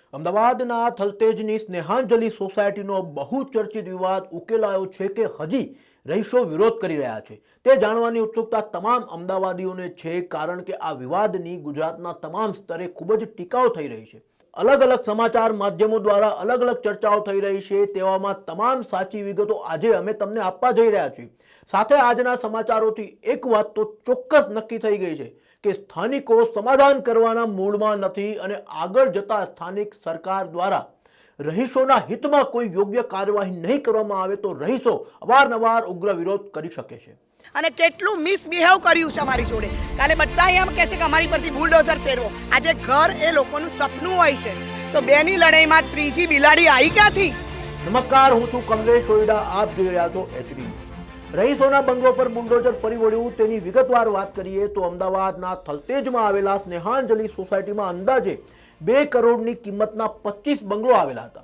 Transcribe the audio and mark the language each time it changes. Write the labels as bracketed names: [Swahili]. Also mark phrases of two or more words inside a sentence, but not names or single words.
[Gujarati] અમદાવાદના થલતેજની સ્નેહાંજલિ સોસાયટીનો બહુચર્ચિત વિવાદ ઉકેલાયો છે કે હજી રહીશો વિરોધ કરી રહ્યા છે તે જાણવાની ઉત્સુકતા તમામ અમદાવાદીઓને છે, કારણ કે આ વિવાદની ગુજરાતના તમામ સ્તરે ખૂબ જ ટીકાઓ થઈ રહી છે। અલગ અલગ સમાચાર માધ્યમો દ્વારા અલગ અલગ ચર્ચાઓ થઈ રહી છે, તેવામાં તમામ સાચી વિગતો આજે અમે તમને આપવા જઈ રહ્યા છીએ। સાથે આજના સમાચારોથી એક વાત તો ચોક્કસ નક્કી થઈ ગઈ છે કે સ્થાનિકો સમાધાન કરવાના મૂડમાં નથી અને આગળ જતા સ્થાનિક સરકાર દ્વારા રહીશોના હિતમાં કોઈ યોગ્ય કાર્યવાહી નહીં કરવામાં આવે તો રહીશો અવારનવાર ઉગ્ર વિરોધ કરી શકે છે। અને કેટલું મિસબિહેવ કર્યું છે અમારી જોડે। કાલે બધા એમ કહે છે કે અમારી પરથી બુલડોઝર ફેરવો। આજે ઘર એ લોકોનું સપનું હોય છે, તો બેની લડાઈમાં ત્રીજી બિલાડી આવી ક્યાંથી? નમસ્કાર, હું છું કમલેશ ઓઈડા, આપ જોઈ રહ્યા છો એચડી ન્યૂઝ। રહીશોના બંગલો પર બુલડોઝર ફરી વળ્યું તેની વિગતવાર વાત કરીએ તો અમદાવાદના થલતેજમાં આવેલા સ્નેહાંજલિ સોસાયટીમાં અંદાજે 2 કરોડની કિંમતના 25 બંગલો આવેલા હતા।